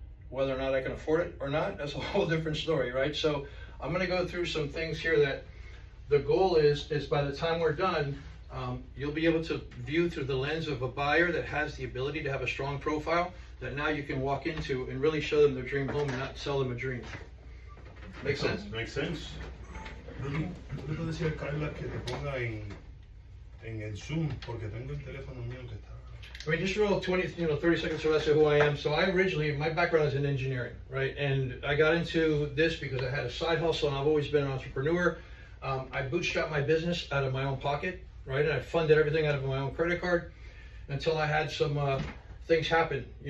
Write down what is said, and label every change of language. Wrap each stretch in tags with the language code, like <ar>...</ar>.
<en>Whether or not I can afford it or not, that's a whole different story, right? So I'm going to go through some things here that the goal is by the time we're done, you'll be able to view through the lens of a buyer that has the ability to have a strong profile that now you can walk into and really show them their dream home and not sell them a dream. Make sense? Makes sense.</en> <es>¿Tú puedes decir a Carla que te ponga en el Zoom? Porque tengo el teléfono mío que está...</es> <en>I mean, just real 30 seconds or less of who I am. So my background is in engineering, right? And I got into this because I had a side hustle, and I've always been an entrepreneur. I bootstrapped my business out of my own pocket, right? And I funded everything out of my own credit card until I had some things happen.</en>